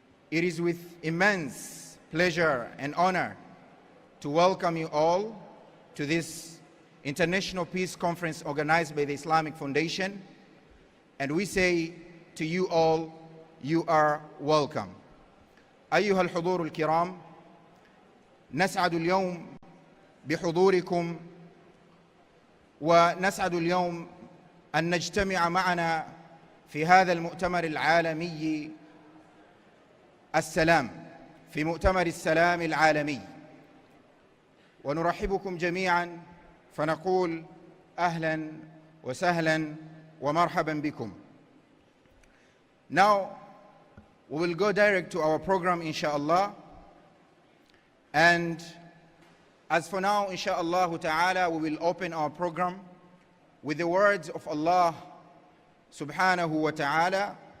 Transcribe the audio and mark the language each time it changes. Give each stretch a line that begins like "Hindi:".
English: It is with immense pleasure and honor to welcome you all to this international peace conference organized by the Islamic Foundation. And we say to you all, you are welcome.
Arabic: أيها الحضور الكرام، نسعد اليوم بحضوركم، ونسعد اليوم أن نجتمع معنا في هذا المؤتمر العالمي السلام، في مؤتمر السلام العالمي، ونرحبكم جميعا فنقول أهلا وسهلا ومرحبا بكم.
English: Now we will go direct to our program, inshallah. And as for now, inshallah ta'ala, we will open our program with the words of Allah subhanahu wa ta'ala